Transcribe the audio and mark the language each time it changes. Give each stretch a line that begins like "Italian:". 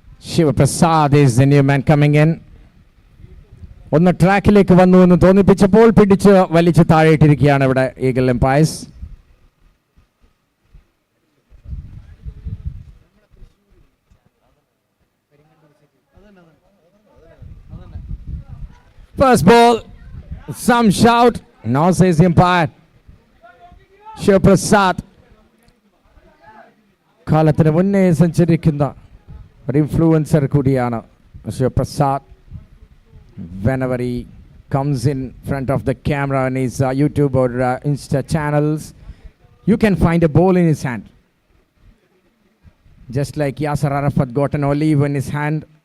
English: Shivaprasad is the new man coming in.
Malayalam: ഒന്ന് ട്രാക്കിലേക്ക് വന്നു എന്ന് തോന്നിപ്പിച്ചപ്പോൾ പിടിച്ച് വലിച്ച് താഴെയിട്ടിരിക്കുകയാണ് ഇവിടെ eagle empires.
English: First ball, some shout. No, says the umpire.
Malayalam: Shivaprasad കാലത്തിന് മുന്നേ സഞ്ചരിക്കുന്ന ഒരു ഇൻഫ്ലുവൻസർ കൂടിയാണ് Shivaprasad.
English: Whenever he comes in front of the camera on his YouTube or Insta channels, you can find a ball in his hand. Just like Yasser Arafat got an olive in his hand.